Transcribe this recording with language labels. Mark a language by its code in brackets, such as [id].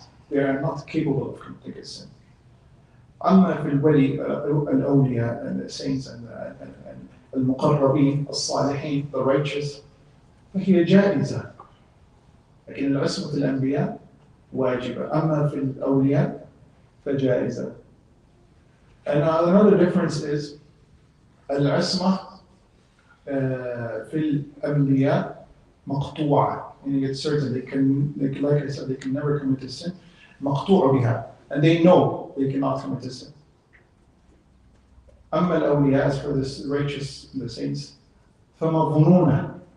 [en] They are not capable of committing a sin. [ar] أما في الولي الأولياء [en] and the saints and [ar] المقربين الصالحين, [en] the righteous, [ar] فهي جائزة. لكن العصمة الأنبياء واجبة. أما في الأولياء فجائزة. [en] And another difference is [ar] العصمة في الأنبياء مقطوعة. [en] And it's certain they can, like I said, they can never commit a sin. [ar] مقطوع بها, [en] and they know they cannot commit a sin. [ar] أما الأولياء, [en] as for the righteous, the saints, [ar] فمظنونة.